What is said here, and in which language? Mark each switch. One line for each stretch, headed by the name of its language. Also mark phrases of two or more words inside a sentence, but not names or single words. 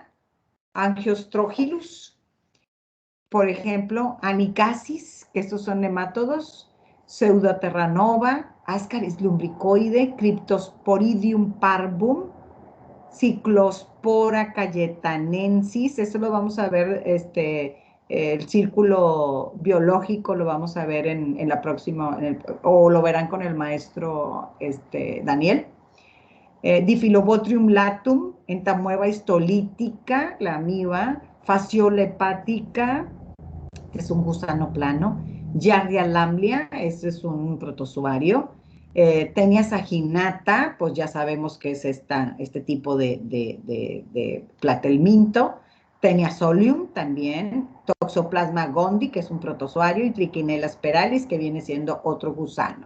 Spanish: Angiostrogilus, por ejemplo, anicasis, que estos son nemátodos, Pseudoterranova, Ascaris lumbricoide, Cryptosporidium parvum, Ciclospora cayetanensis, eso lo vamos a ver, el círculo biológico lo vamos a ver en la próxima, o lo verán con el maestro Daniel. Diphyllobotrium latum, entamueva histolítica, la amiba, fasciola hepática, que es un gusano plano, Giardia lamblia, ese es un protozoario, Tenia saginata, pues ya sabemos que es este tipo de platelminto, Tenia solium también, Toxoplasma gondii, que es un protozoario, y Trichinella spiralis, que viene siendo otro gusano.